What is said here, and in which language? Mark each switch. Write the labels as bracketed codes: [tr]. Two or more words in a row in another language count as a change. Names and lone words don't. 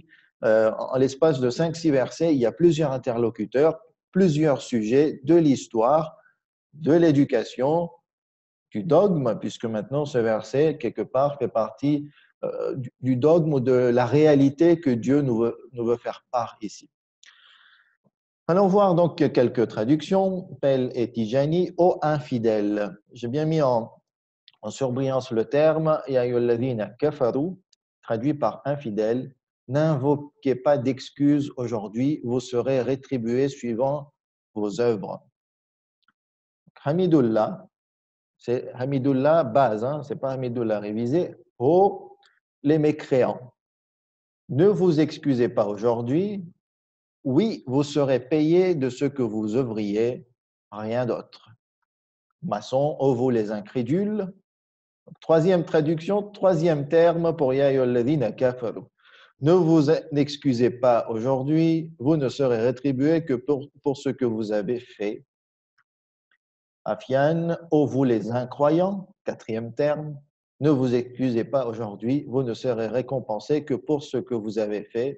[fr] En l'espace de 5-6 versets, il y a plusieurs interlocuteurs, plusieurs sujets de l'histoire, de l'éducation, du dogme, puisque maintenant ce verset, quelque part, fait partie du dogme ou de la réalité que Dieu nous veut faire part ici. Allons voir donc quelques traductions. Pell et Tijani, ô infidèles. J'ai bien mis en surbrillance le terme [ar] يا أيها الذين كفروا, [fr] traduit par infidèles. N'invoquez pas d'excuses aujourd'hui, vous serez rétribués suivant vos œuvres. Hamidullah, c'est Hamidullah base, hein, c'est pas Hamidullah révisé. Ô les mécréants, ne vous excusez pas aujourd'hui. Oui, vous serez payés de ce que vous œuvriez, rien d'autre. Maçon, ô vous les incrédules. Troisième traduction, troisième terme pour [ar] يا أيها الذين كفروا. [fr] Ne vous excusez pas aujourd'hui, vous ne serez rétribués que pour ce que vous avez fait. Afian, ô vous les incroyants, quatrième terme, ne vous excusez pas aujourd'hui, vous ne serez récompensés que pour ce que vous avez fait.